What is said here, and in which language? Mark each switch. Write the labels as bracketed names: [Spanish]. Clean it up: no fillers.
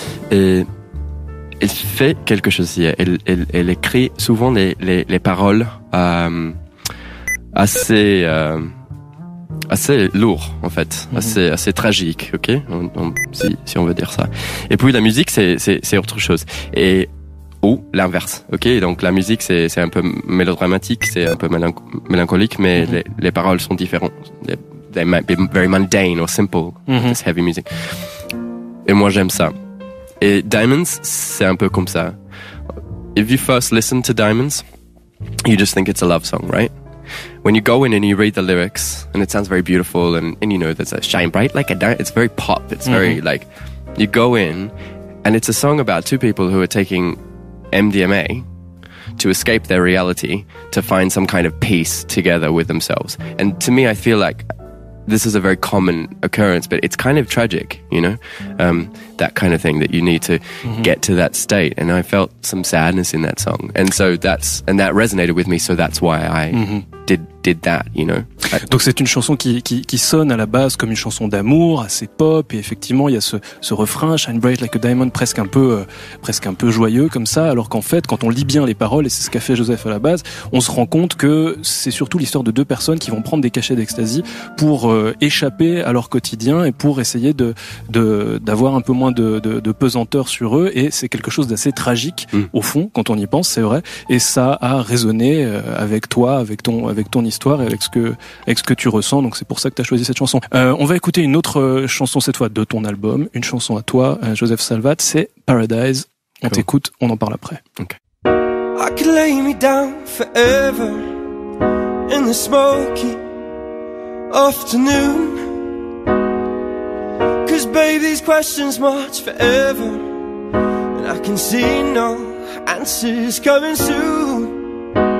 [French] Et elle fait quelque chose ici. Elle écrit souvent les paroles assez lourd en fait, assez tragique, ok, si on veut dire ça. Et puis la musique c'est autre chose. Ou l'inverse, ok. Donc la musique c'est un peu mélodramatique, c'est un peu mélancolique, mais les paroles sont différentes. [English] They might be very mundane or simple, this heavy music. [French] Et moi j'aime ça. Et Diamonds c'est un peu comme ça. [English] If you first listen to Diamonds, you just think it's a love song, right? When you go in and you read the lyrics, and it sounds very beautiful, and you know there's a shine bright like a diamond. It's very pop. It's very like you go in, and it's a song about two people who are taking MDMA to escape their reality, to find some kind of peace together with themselves. And to me, I feel like this is a very common occurrence, but it's kind of tragic, you know, that kind of thing, that you need to get to that state. And I felt some sadness in that song. And so that resonated with me. So that's why I did that, you know. [French] Donc c'est une chanson qui sonne à la base comme une chanson d'amour, assez pop, et effectivement il y a ce refrain Shine Bright Like a Diamond presque un peu joyeux comme ça, alors qu'en fait quand on lit bien les paroles, et c'est ce qu'a fait Joseph à la base, on se rend compte que c'est surtout l'histoire de deux personnes qui vont prendre des cachets d'ecstasy pour échapper à leur quotidien et pour essayer d'avoir un peu moins de pesanteur sur eux, et c'est quelque chose d'assez tragique au fond quand on y pense, c'est vrai, et ça a résonné avec toi, avec ton histoire et avec ce que tu ressens, donc c'est pour ça que tu as choisi cette chanson. On va écouter une autre chanson cette fois de ton album, une chanson à toi, Joseph Salvat, c'est Paradise. On t'écoute, on en parle après. [English] Okay. I could lay me down forever in the smoky afternoon, 'cause babe these questions march forever, and I can see no answers coming soon.